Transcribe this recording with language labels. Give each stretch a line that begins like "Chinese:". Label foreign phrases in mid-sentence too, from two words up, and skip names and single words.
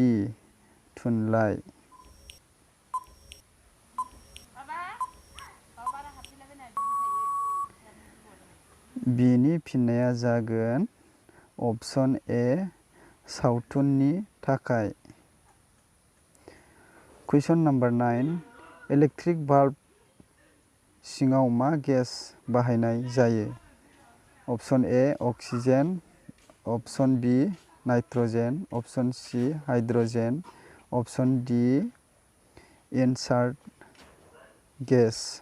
Bodo: थुनलाइ। बिनि फिननाया जागोन
English: Option A.
Bodo: सावथुननि थाखाय।
English: Question number 9.
Bodo: इलेक्ट्रिक बाल्ब सिङाव मा गेस बाहायनाय जायो?
English: Option A. अक्सिजेन, Option B. नाइट्रजेन, Option C. हाइड्रजेन, Option D. inert gas.